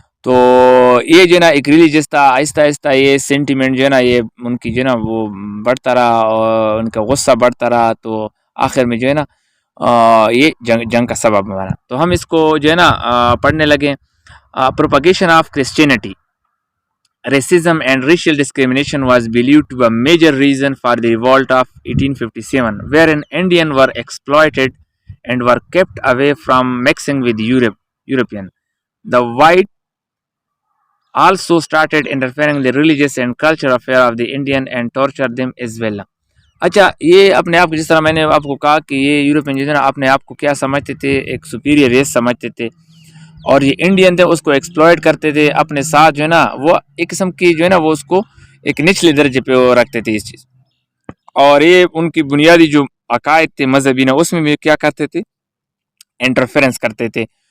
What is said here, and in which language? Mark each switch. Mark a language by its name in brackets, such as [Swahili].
[Urdu] تو یہ جو ہے نا ایک ریلیجس تھا. آہستہ آہستہ یہ سینٹیمنٹ جو ہے نا یہ ان کی جو ہے نا وہ بڑھتا رہا اور ان کا غصہ بڑھتا رہا. تو آخر میں جو ہے نا یہ جنگ کا سبب بنا. تو ہم اس کو جو ہے نا پڑھنے لگے. [English] Propagation of Christianity. Racism and racial discrimination was believed to be a major reason for the revolt of 1857, wherein Indians were exploited and were kept away from mixing with European. The white also started interfering in the religious and cultural affairs of the Indian and tortured them as well. [Urdu] اچھا، یہ اپنے آپ کو جس طرح میں نے آپ کو کہا کہ یہ یورپین جو ہے نا اپنے آپ کو کیا سمجھتے تھے، ایک سپیریئر ریس سمجھتے تھے، اور یہ انڈین تھے اس کو ایکسپلوئٹ کرتے تھے اپنے ساتھ جو ہے نا وہ ایک قسم کی جو ہے نا وہ اس کو ایک نچلے درجے پہ وہ رکھتے تھے اس چیز. اور یہ ان کی بنیادی جو عقائد تھے مذہبی نا اس میں بھی کیا کرتے تھے, انٹرفیرنس کرتے تھے.